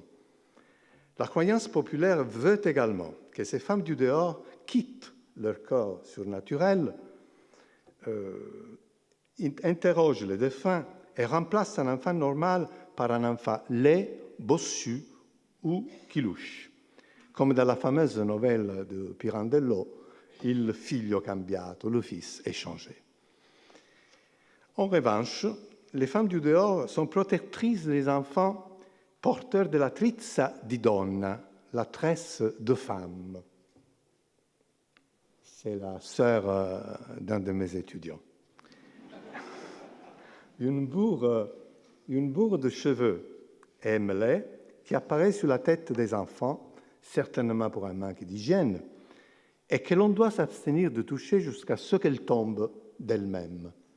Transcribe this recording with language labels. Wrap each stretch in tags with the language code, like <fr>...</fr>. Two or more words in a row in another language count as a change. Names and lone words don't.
<fr>La croyance populaire veut également que ces femmes du dehors quittent leur corps surnaturel, interrogent les défunts et remplacent un enfant normal par un enfant laid, bossu ou qui louche, comme dans la fameuse novelle de Pirandello, Il figlio cambiato, le fils est changé. En revanche, les femmes du dehors sont protectrices des enfants porteurs de la</fr> <scn>trizza di donna,</scn> <fr>la tresse de femme. C'est la sœur d'un de mes étudiants. Une bourre de cheveux aime-les, qui apparaît sur la tête des enfants, certainement pour un manque d'hygiène, et que l'on doit s'abstenir de toucher jusqu'à ce qu'elle tombe d'elle-même.</fr>